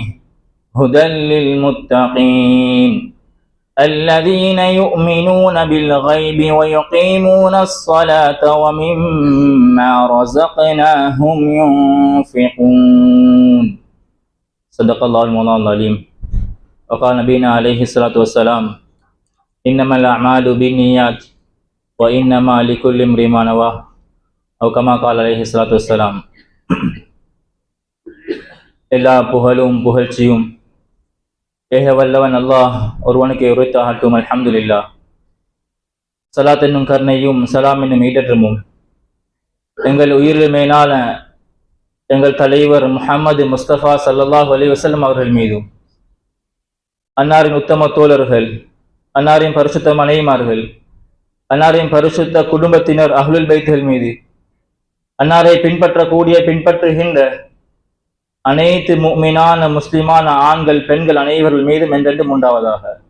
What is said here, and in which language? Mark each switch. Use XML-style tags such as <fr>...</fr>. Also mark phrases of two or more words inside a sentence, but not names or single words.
<ar>هدى للمتقين الذين يؤمنون بالغيب ويقيمون الصلاة ومما رزقناهم ينفقون صدق الله المولى العليم وقال نبينا عليه الصلاة والسلام إنما الأعمال بالنيات وإنما لكل امرئ ما نوى أو كما قال عليه الصلاة والسلام.</ar> <ta>எல்லா புகழும் புகழ்ச்சியும் ஏக வல்லவன் அல்லாஹ் ஒருவனுக்கு உரைத்தாகட்டும்.</ta> <ar>الحمد لله.</ar> <ta>சலாத் என்னும் கருணையும் சலாம் என்னும் ஈடற்றமும் எங்கள் உயிரில் மேலான எங்கள் தலைவர் முஹம்மது முஸ்தபா</ta> <ar>صلى الله عليه وسلم</ar> <ta>அவர்கள் மீதும், அன்னாரின் உத்தம தோழர்கள், அன்னாரின் பரிசுத்த மனைவிமார்கள், அன்னாரின் பரிசுத்த குடும்பத்தினர் அஹ்லுல் பைத்துகள் மீது, அன்னாரை பின்பற்றுகின்ற அனைத்து முஃமினான முஸ்லிமான ஆண்கள் பெண்கள் அனைவர்கள் மீதும் என்றென்றும் உண்டாவதாக.</ta>